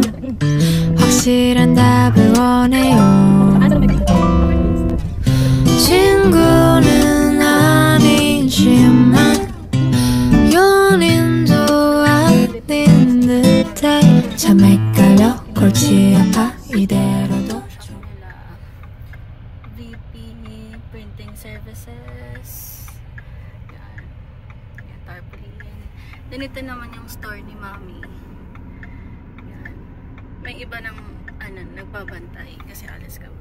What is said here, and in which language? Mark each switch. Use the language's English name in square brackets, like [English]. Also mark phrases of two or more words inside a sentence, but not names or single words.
[Korean] 확실한 답을 원해요. 친구는 아니지만 연인도 아닌 듯해. 참 헷갈려 골치 아파 이대로도. [Filipino] VP Printing Services. Yan. Yan, tarpaulin. Then ito naman yung store ni Mommy. Yan. May iba ng nagbabantay kasi alas kami.